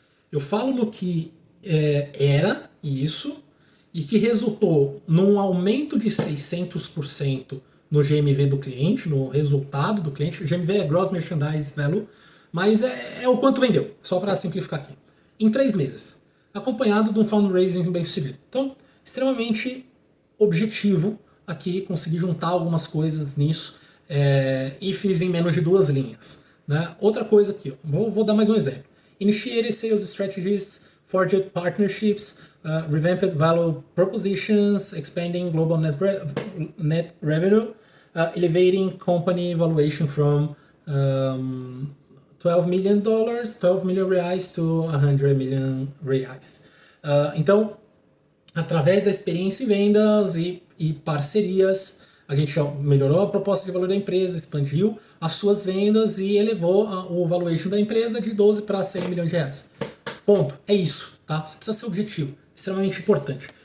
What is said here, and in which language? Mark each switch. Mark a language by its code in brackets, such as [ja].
[pt] Eu falo no que era isso e que resultou num aumento de 600% no GMV do cliente, no resultado do cliente. O GMV é Gross Merchandise Value, mas é o quanto vendeu, só para simplificar aqui. Em 3 meses. acompanhado de um fundraising bem sucedido. Então, extremamente objetivo aqui, consegui juntar algumas coisas nisso e fiz em menos de 2 linhas. Né? Outra coisa aqui, ó, vou dar mais um exemplo. [en] Initiated sales strategies, forged partnerships, revamped value propositions, expanding global net revenue, elevating company valuation from $12 million reais to 100 million reais. [pt] Então, através da experiência em vendas e parcerias, a gente melhorou a proposta de valor da empresa, expandiu as suas vendas e elevou o valuation da empresa de 12 para 100 milhões de reais. Ponto. É isso, tá? Você precisa ser objetivo. Extremamente importante.